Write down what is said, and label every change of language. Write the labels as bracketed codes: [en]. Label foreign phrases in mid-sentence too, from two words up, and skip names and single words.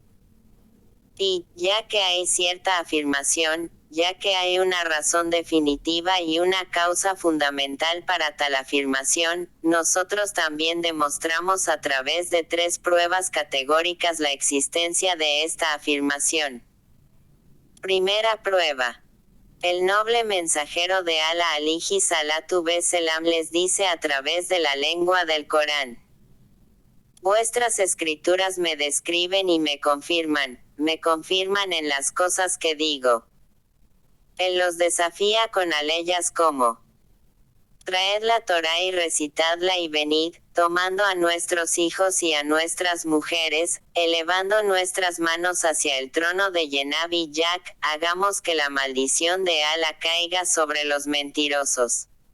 [es] Y, ya que hay cierta afirmación, ya que hay una razón definitiva y una causa fundamental para tal afirmación, nosotros también demostramos a través de tres pruebas categóricas la existencia de esta afirmación. Primera prueba. El noble mensajero de Allah [ar] عليه الصلاة والسلام [es] les dice a través de la lengua del Corán: vuestras escrituras me describen y me confirman en las cosas que digo. Él los desafía con aleyas como: traed la Torá y recitadla y venid, tomando a nuestros hijos y a nuestras mujeres, elevando nuestras manos hacia el trono de Yenab y Yak, hagamos que la maldición de Allah caiga sobre los mentirosos.